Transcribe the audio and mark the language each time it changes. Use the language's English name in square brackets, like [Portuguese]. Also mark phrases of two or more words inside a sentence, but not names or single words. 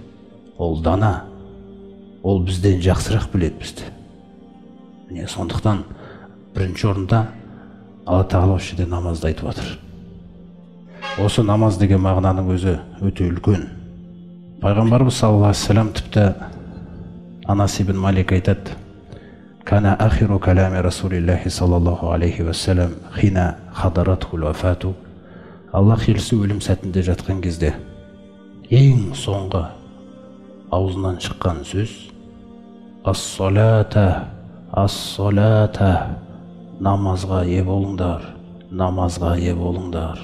[Kazakh] Ол дана. Ол бізден жақсырақ біледі бізді. Сондықтан бірінші орында Алла Тағала осы жерде намазды айтып отыр. Осы намаз деген мағынаның өзі өте үлкен. Пайғамбарымыз [Arabic] صلى الله عليه وسلم [Kazakh] тіпті Анас ибн Малик айтады: [Arabic] «كان آخر كلام رسول الله صلى الله عليه وسلم حين حضرته الوفاة». [Kazakh] Аллах елшісі өлім сәтінде жатқан кезде ең соңғы аузынан шыққан сөз [Arabic] «الصلاة، الصلاة». [Kazakh] Намазға ие болыңдар, намазға ие болыңдар.